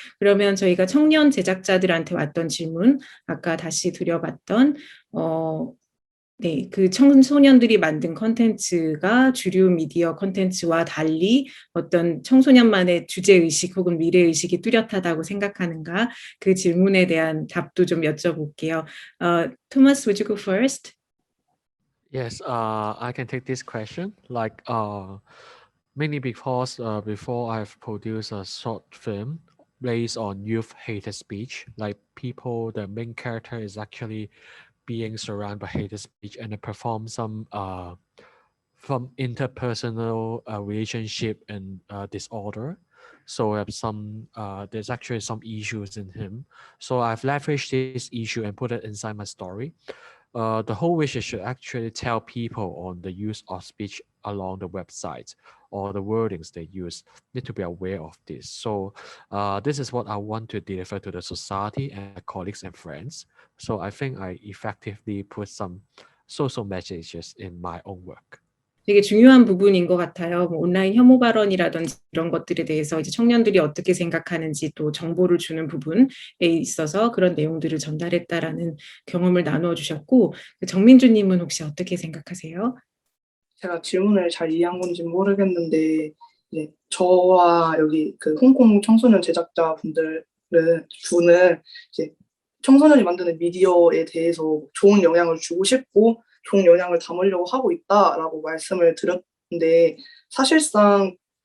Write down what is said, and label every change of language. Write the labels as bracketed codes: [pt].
[ko] 그러면 저희가 청년 제작자들한테 왔던 질문 아까 다시 드려봤던 네, 그 청소년들이 만든 콘텐츠가 주류 미디어 콘텐츠와 달리 어떤 청소년만의 주제의식 혹은 미래의식이 뚜렷하다고 생각하는가 그 질문에 대한 답도 좀 여쭤볼게요. [en] Thomas, would you go first? Yes, I can take this question. Like, mainly because before I've produced a short film based on youth hated speech, like people, the main character is actually being surrounded by hated speech, and it performs some from interpersonal relationship and disorder. So there's actually some issues in him. So I've leveraged this issue and put it inside my story. The whole wish is to actually tell people on the use of speech along the website or the wordings they use need to be aware of this. So this is what I want to deliver to the society and my colleagues and friends. So I think I effectively put some social messages in my own work. [ko] 되게 중요한 부분인 것 같아요. 뭐 온라인 혐오 발언이라든지 이런 것들에 대해서 이제 청년들이 어떻게 생각하는지 또 정보를 주는 부분에 있어서 그런 내용들을 전달했다라는 경험을 나누어 주셨고, 정민주님은 혹시 어떻게 생각하세요? 제가 질문을 잘 이해한 건지 모르겠는데 이제 저와 여기 그 홍콩 청소년 제작자 분들은 주는 이제 청소년이 만드는 미디어에 대해서 좋은 영향을 주고 싶고 좋은 영향을 담으려고 하고 있다라고 말씀을 드렸는데 사실상